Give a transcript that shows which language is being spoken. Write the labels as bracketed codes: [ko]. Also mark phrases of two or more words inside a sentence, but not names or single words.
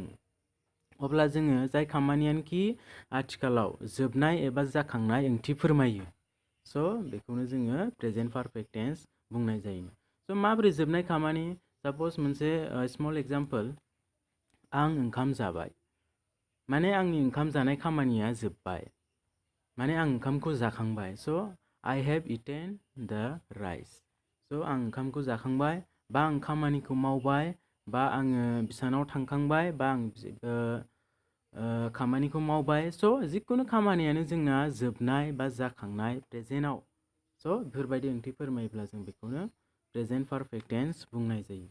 [brx] अब्ला जोङो जाय खामानियानोखि आथिखालाव जोबनाय एबा जाखांनाय ओंथि फोरमायो स' बेखौनो जोङो [en] present perfect tense [brx] बुंनाय जायो। स' माबोरै जोबनाय खामानि? साप'ज मोनसे [en] small example, [brx] आं ओंखाम जाबाय माने आंनि ओंखाम जानाय खामानिया जोब्बाय माने आं ओंखामखौ जाखांबाय। [en] स' I have eaten the rice. [brx] स' आं ओंखामखौ जाखांबाय बा आं खामानिखौ मावबाय बा आङो बिसानाव थांखांबाय बा आं खामानिखौ मावबाय। स' जिखुनु खामानियानो जोंना जोबनाय बा जाखांनाय प्रेजेन्टआव स' बेफोरबायदि ओंथि फोरमायोब्ला जों बेखौनो [en] present perfect tense [brx] बुंनाय जायो।